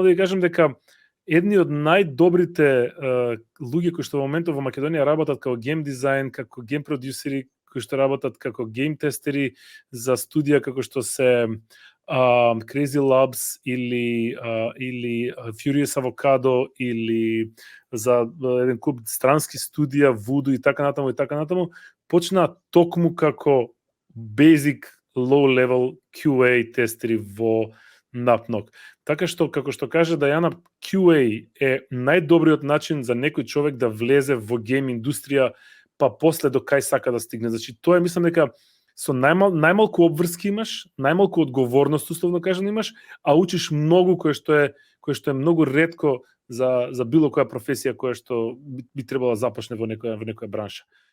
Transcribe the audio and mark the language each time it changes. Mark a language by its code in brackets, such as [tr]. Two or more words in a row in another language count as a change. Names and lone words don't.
[mk] да ви кажам дека едни од најдобрите луѓе кои што во моментот во Македонија работат како game дизајн, како game продюсери, кои што работат како game тестери за студија како што се Crazy Labs или Furious Avocado или за еден куп странски студија, Voodoo и така натаму, почна токму како [en] basic low level QA [mk] тестери во Napnog. Така што, како што каже Дајана, QA е најдобриот начин за некој човек да влезе во гейм индустрија, па после до кај сака да стигне. Значи, тоа е, мислам дека со најмалку обврски имаш, најмалку одговорност, условно кажано имаш, а учиш многу кое што е многу ретко за било која професија која што би требала да започне во некоја бранша.